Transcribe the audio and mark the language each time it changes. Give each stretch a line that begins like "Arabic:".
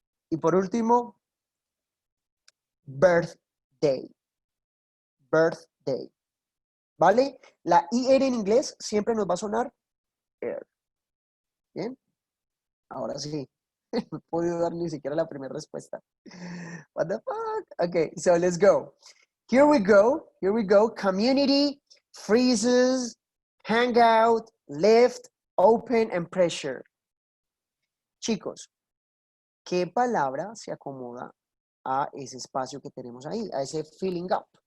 Spanish: Y por último, birthday. Birthday. ¿Vale? La IR en inglés siempre nos va a sonar air. ¿Bien? Ahora sí. No he podido dar ni siquiera la primera respuesta.
English: What the fuck? Okay, so let's go. Here we go. Here we go. Community, freezes, hangout, lift, open, and pressure.
Spanish: Chicos, ¿qué palabra se acomoda a ese espacio que tenemos ahí, a ese filling up?